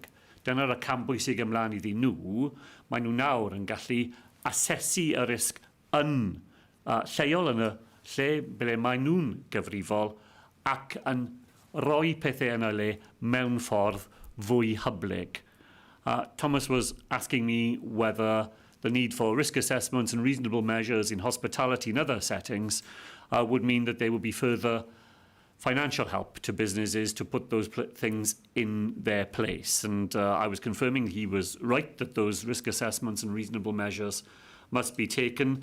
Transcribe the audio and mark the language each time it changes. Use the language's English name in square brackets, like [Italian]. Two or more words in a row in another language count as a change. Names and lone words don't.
[Welsh] Dyna'r cam bwysig ymlaen iddyn nhw. Mae nhw nawr yn gallu asesu y risg yn lleol yn y lle ble mae nhw'n gyfrifol, ac yn rhoi pethau yna le mewn ffordd fwy hyblyg. [English] Thomas was asking me whether the need for risk assessments and reasonable measures in hospitality and other settings would mean that there would be further financial help to businesses to put those things in their place. And I was confirming he was right that those risk assessments and reasonable measures must be taken.